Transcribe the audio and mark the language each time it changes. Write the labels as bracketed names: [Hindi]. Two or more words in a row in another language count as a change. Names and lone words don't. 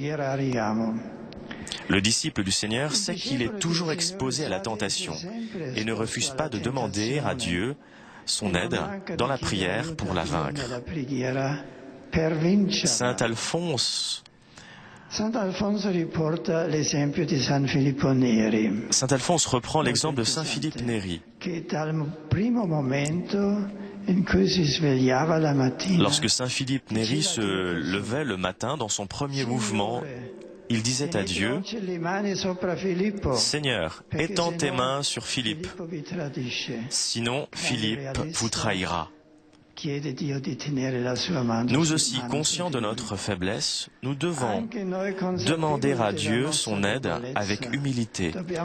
[French] Le disciple du Seigneur sait qu'il est toujours exposé à la tentation et ne refuse pas de demander à Dieu son aide dans la prière pour la vaincre. Saint Alphonse [Italian] Saint Alfonso riporta l'esempio di San Filippo Neri, [French] Saint Alphonse reprend l'exemple de Saint Philippe Néri. [Italian] che dal primo momento in cui si svegliava la mattina, [French] Lorsque Saint Philippe Néri se levait le matin, dans son premier mouvement, il disait à Dieu, « Seigneur, étends tes mains sur Philippe, sinon Philippe vous trahira. » Nous aussi, conscients de notre faiblesse, nous devons demander à Dieu son aide avec humilité.